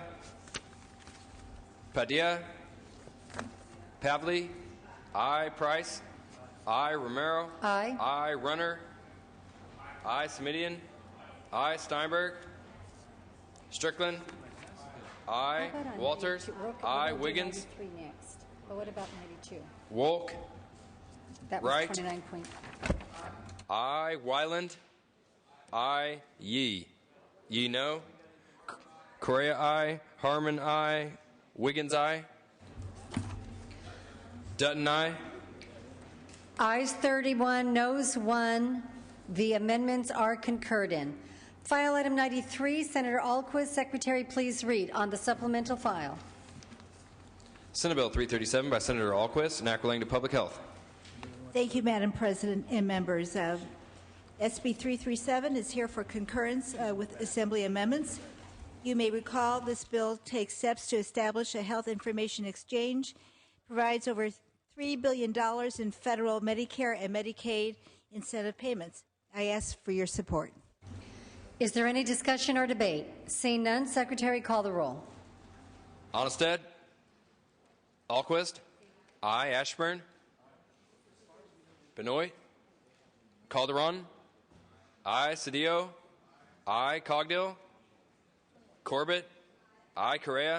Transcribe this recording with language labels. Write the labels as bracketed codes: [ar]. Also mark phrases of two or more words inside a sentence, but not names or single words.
[en] Padilla. Pavley. Aye. Price. Aye. Romero. Aye. Aye. Runner. Aye. Smidian. Aye. Steinberg. Strickland. Aye. Walters. Aye. Wiggins. 93 next. But what about 92? Wolk. That was Wright. 29 point. Aye. Wyland. Aye. Yee. Yee no. Correa aye. Harmon aye. Wiggins aye. Dutton aye. Ayes 31, noes 1. The amendments are concurred in. File item 93, Senator Alquist. Secretary, please read on the supplemental file. Senate Bill 337 by Senator Alquist, an act relating to public health. Thank you, Madam President and members. SB 337 is here for concurrence with Assembly amendments. You may recall this bill takes steps to establish a health information exchange, provides over $3 billion in federal Medicare and Medicaid incentive payments. I ask for your support. Is there any discussion or debate? Seeing none, Secretary, call the roll. Onnested. Alquist. Aye. Ashburn. Benoit. Calderon. Aye. Cedillo. Aye. Cogdill. Corbett. Aye. Correa.